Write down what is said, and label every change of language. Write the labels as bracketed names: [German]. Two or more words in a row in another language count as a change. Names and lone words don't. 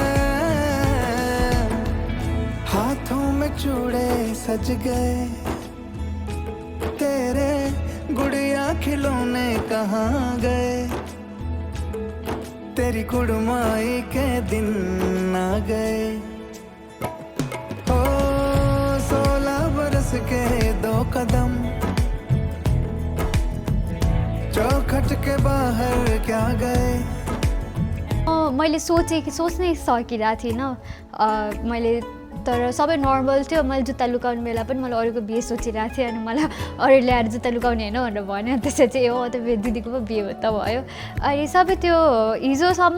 [Hindi] हाथों में चूड़े सज गए तेरे गुड़िया खिलौने कहाँ गए तेरी कुड़माई के दिन आ गए के 2 कदम चौखट के बाहर क्या गए [Nepali] मैले सोच्नै सकिरहेको थिइनँ मैले तर सबै नर्मल थियो मैले जुत्ता लुकाउने बेला पनि मलाई अरूको बिहे सोचिरहेको थिएँ अनि मलाई अरूले आएर जुत्ता लुकाउने होइन भनेर भन्यो त्यसपछि चाहिँ हो त दिदीको पो बिहे त भयो अनि सबै त्यो हिजोसम्म